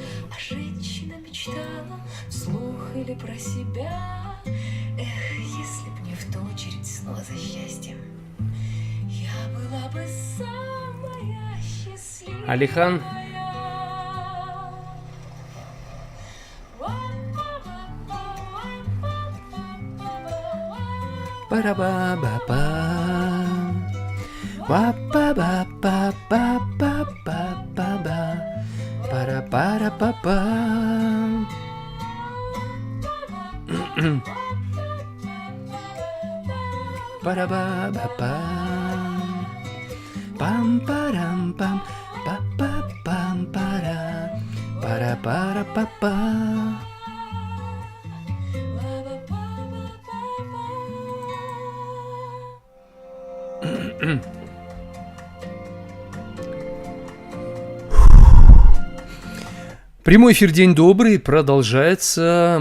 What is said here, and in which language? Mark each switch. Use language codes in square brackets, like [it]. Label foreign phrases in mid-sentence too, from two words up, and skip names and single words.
[ru] А женщина мечтала вслух или про себя: эх, если б мне в ту очередь снова за счастьем, я была бы самая счастливая. Алихан, пара-ба-ба-ба. Ва-па-ба-ба-ба-ба-ба-ба. Пара-пара-па-па. Пара-ба-ба-ба. Пам-парам-пам. Па-па-пам-пара. Пара-пара-па-па. Прямой эфир «День добрый» продолжается.